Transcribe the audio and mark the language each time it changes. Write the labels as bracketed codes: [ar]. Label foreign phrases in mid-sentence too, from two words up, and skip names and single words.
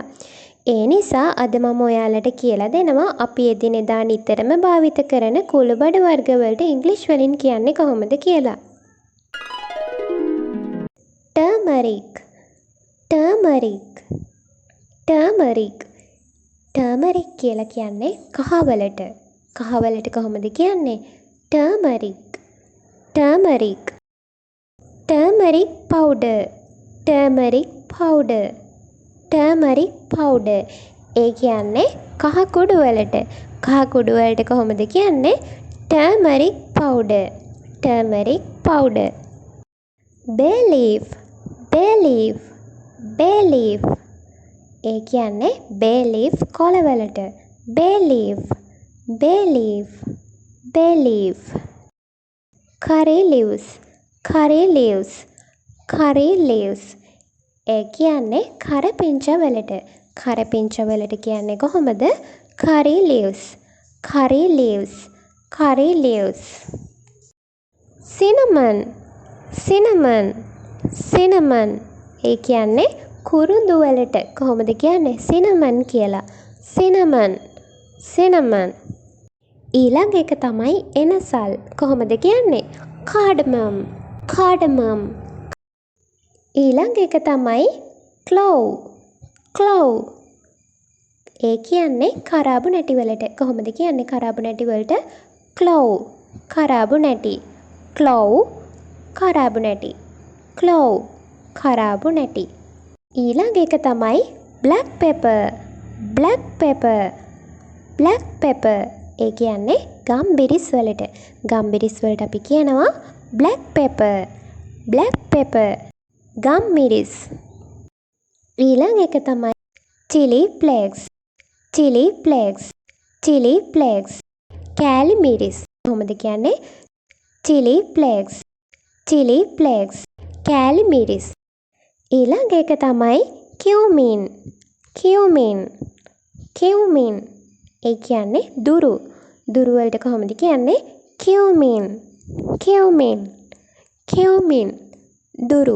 [si] ඒ නිසා අද මම ඔයාලට කියලා දෙනවා අපි එදිනෙදා නිතරම භාවිත කරන කුළුබඩු වර්ග වලට ඉංග්‍රීසි වලින් කියන්නේ කොහොමද කියලා. [en] turmeric turmeric turmeric turmeric [si] කියලා කියන්නේ කහවලට. කහවලට කොහොමද කියන්නේ? [en] turmeric turmeric turmeric powder turmeric powder turmeric powder [si] ඒ කියන්නේ කහ කුඩු වලට. කහ කුඩු වලට කොහොමද කියන්නේ? [en] turmeric powder turmeric powder. bay leaf bay leaf bay leaf [si] ඒ කියන්නේ [en] bay leaf [si] කොළ වලට. [en] bay leaf bay leaf bay leaf. curry leaves curry leaves curry leaves [si] ඒ කියන්නේ කරපිංච වලට. කරපිංච වලට කියන්නේ කොහොමද? [en] curry leaves curry leaves curry leaves. cinnamon cinnamon cinnamon [si] ඒ කියන්නේ කුරුඳු වලට. කොහොමද කියන්නේ? cinnamon කියලා. [en] cinnamon cinnamon. [si] ඊළඟ එක තමයි එනසල්. කොහොමද කියන්නේ? [en] cardamom cardamom. [si] ඊළඟ එක තමයි [en] clove clove [si] ඒ කියන්නේ කරාබු නැටි වලට. කොහොමද කියන්නේ කරාබු නැටි වලට? clove කරාබු නැටි clove කරාබු නැටි clove කරාබු නැටි. ඊළඟ එක තමයි [en] black pepper black pepper black pepper [si] ඒ කියන්නේ ගම්බිරිස් වලට. ගම්බිරිස් වලට අපි කියනවා [en] black pepper black pepper [si] ගම්මිරිස්. ඊළඟ එක තමයි [en] chili flakes chili flakes chili flakes [si] කෑලි මිරිස්. කොහොමද කියන්නේ? [en] chili flakes chili flakes [si] කෑලි මිරිස්. ඊළඟ එක තමයි [en] cumin cumin cumin [si] ඒ කියන්නේ දුරු. දුරු වලට කොහොමද කියන්නේ? [en] cumin cumin cumin දුරු.